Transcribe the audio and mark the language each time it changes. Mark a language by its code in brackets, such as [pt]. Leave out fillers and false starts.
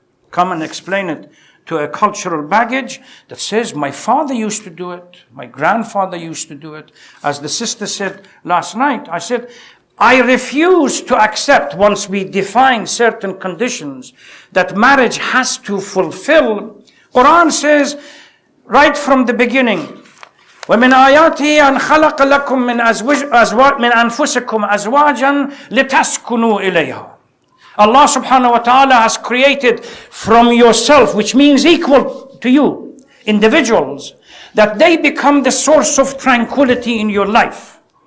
[en] Come and explain it to a cultural baggage that says my father used to do it, my grandfather used to do it. As the sister said last night, I said, I refuse to accept, once we define certain conditions that marriage has to fulfill. Quran says right from the beginning, [ar] وَمِنْ آيَاتِهِ أَنْ خَلَقَ لَكُم مِنْ أَنفُسِكُمْ أَزْوَاجًا لِتَسْكُنُوا إِلَيْهَا. [en] Allah subhanahu wa ta'ala has created from yourself, which means equal to you, individuals, that they become the source of tranquility in your life.